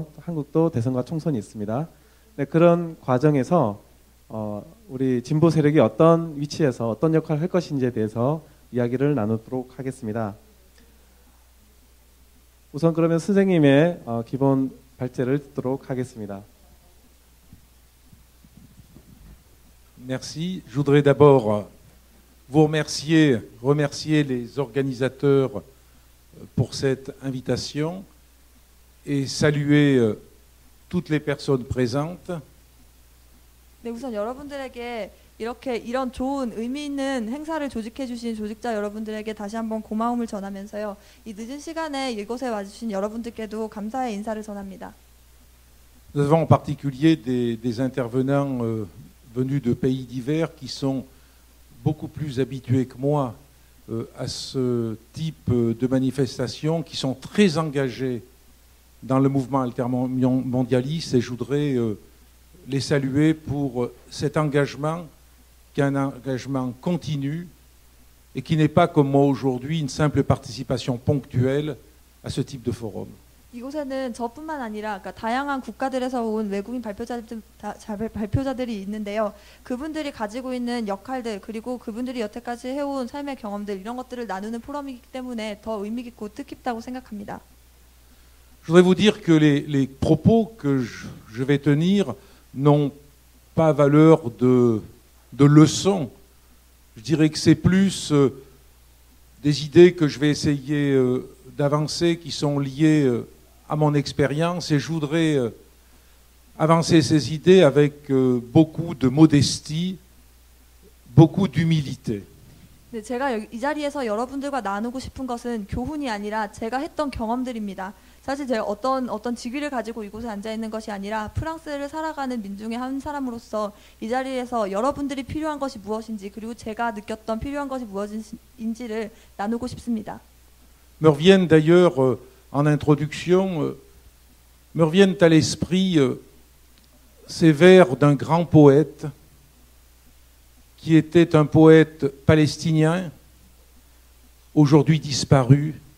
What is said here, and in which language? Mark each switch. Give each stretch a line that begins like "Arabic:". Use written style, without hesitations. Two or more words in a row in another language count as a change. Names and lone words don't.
Korean: 한국도 대선과 총선이 있습니다. 네, 그런 과정에서 우리 진보 세력이 어떤 위치에서 어떤 역할을 할 것인지에 대해서 이야기를 나누도록 하겠습니다. 우선 그러면 선생님의 기본 발제를 듣도록 하겠습니다.
French: Merci. Je voudrais d'abord vous remercier les organisateurs pour cette invitation et saluer toutes les personnes présentes.
Korean: 네, 우선 여러분들에게 이런 좋은 의미 있는 행사를 조직해 주신 조직자 여러분들에게 다시 한번 고마움을 전하면서요. 이 늦은 시간에 이곳에 와주신 여러분들께도 감사의 인사를 전합니다.
French: Nous avons en particulier des intervenants venus de pays divers qui sont beaucoup plus habitués que moi à ce type de manifestations, qui sont très engagés dans le mouvement altermondialiste et je voudrais les saluer pour cet engagement qui est un engagement continu et qui n'est pas comme moi aujourd'hui une simple participation ponctuelle à ce type de forum.
Korean: 이곳에는 저뿐만 아니라 그러니까 다양한 국가들에서 온 외국인 발표자들이 있는데요. 그분들이 가지고 있는 역할들 그리고 그분들이 여태까지 해온 삶의 경험들 이런 것들을 나누는 포럼이기 때문에 더 의미 깊고 뜻깊다고 생각합니다.
French: Je voudrais vous dire que les propos que je vais tenir n'ont pas valeur de leçon. Je dirais que c'est plus des idées que je vais essayer d'avancer qui sont liées à mon expérience et je voudrais avancer ces idées avec beaucoup de modestie, beaucoup d'humilité.
Korean: 네, 제가 이 자리에서 여러분들과 나누고 싶은 것은 교훈이 아니라 제가 했던 경험들입니다. 사실 제가 어떤 직위를 가지고 이곳에 앉아 있는 것이 아니라 프랑스를 살아가는 민중의 한 사람으로서 이 자리에서 여러분들이 필요한 것이 무엇인지 그리고 제가 느꼈던 필요한 것이 무엇인지를 나누고 싶습니다.
French: Me reviennent d'ailleurs en introduction, me reviennent à l'esprit ces vers d'un grand poète qui était un poète palestinien, aujourd'hui disparu,